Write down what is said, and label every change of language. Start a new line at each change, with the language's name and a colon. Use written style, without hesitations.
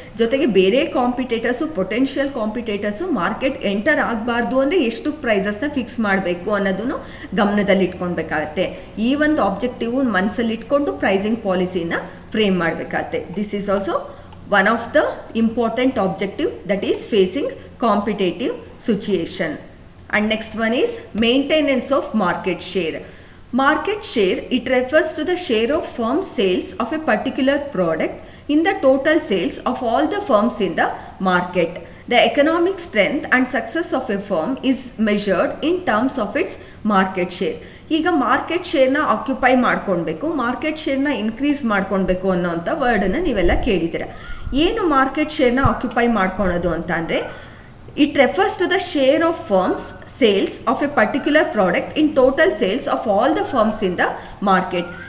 Kannada: ಜೊತೆಗೆ ಬೇರೆ competitors, potential competitors market enter ಆಗಬಾರ್ದು ಅಂದರೆ ಎಷ್ಟು ಪ್ರೈಸಸ್ನ ಫಿಕ್ಸ್ ಮಾಡಬೇಕು ಅನ್ನೋದನ್ನು ಗಮನದಲ್ಲಿ ಇಟ್ಕೊಳ್ಬೇಕಾಗತ್ತೆ. ಈ ಒಂದು ಆಬ್ಜೆಕ್ಟಿವ್ ಮನಸ್ಸಲ್ಲಿ ಇಟ್ಕೊಂಡು ಪ್ರೈಸಿಂಗ್ ಪಾಲಿಸಿನ ಫ್ರೇಮ್ ಮಾಡಬೇಕಾಗತ್ತೆ.
English: This is also one of the important objective that is facing competitive situation. And next one is maintenance of market share. Market share, it refers to the share of firm sales of a particular product in the total sales of all the firms in the market. The economic strength and success of a firm is measured in terms of its market share.
Kannada: ಈಗ market ಶೇರ್ನ occupy ಮಾಡ್ಕೊಳ್ಬೇಕು, market ಶೇರ್ನ increase ಮಾಡ್ಕೊಳ್ಬೇಕು ಅನ್ನೋಂಥ ವರ್ಡನ್ನು ನೀವೆಲ್ಲ ಕೇಳಿದ್ದೀರ. ಏನು market ಶೇರ್ನ occupy ಮಾಡ್ಕೊಳೋದು ಅಂತ ಅಂದರೆ,
English: It refers to the share of firms sales of a particular product in total sales of all the firms in the market.